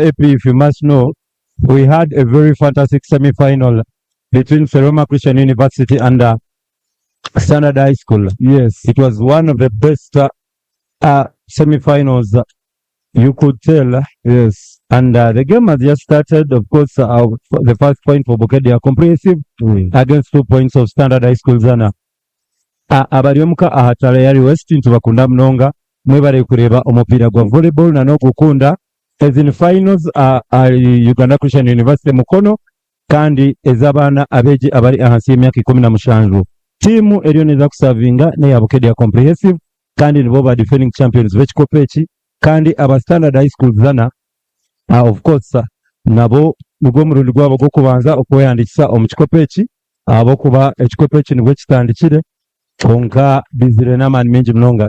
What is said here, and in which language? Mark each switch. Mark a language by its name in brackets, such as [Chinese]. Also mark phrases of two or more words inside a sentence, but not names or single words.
[English] AP, if you must know, we had a very fantastic semi-final between Seroma Christian University and Standard High School. Yes. It was one of the best semi-finals you could tell. Yes. And the game has just started. Of course, the first point for Bukeddea Comprehensive against 2 points of Standard High School, Zzana. [Nyankole] Abalyomuka ahatala yali West ntubakunda mnonga mwebale kureba omupiira gwa volleyball na n'okukunda ezin finals Uganda Christian University Mukono kandi ez'abaana abeegi abali ahansi y'emyaka 17. Tiimu eriyo neza kusavinga neya Bukeddea Comprehensive kandi nibo ba [English] defending champions [Nyankole] b'ekikopo eki kandi aba Standard High School Zzana [English] of course [Nyankole] nabo nigwo omulundi gwabo gw'okubanza okweyandikisa omu kikopo eki abokuba ekikopo eki nibwo kitandikire konka bizire n'amaani mingi munonga.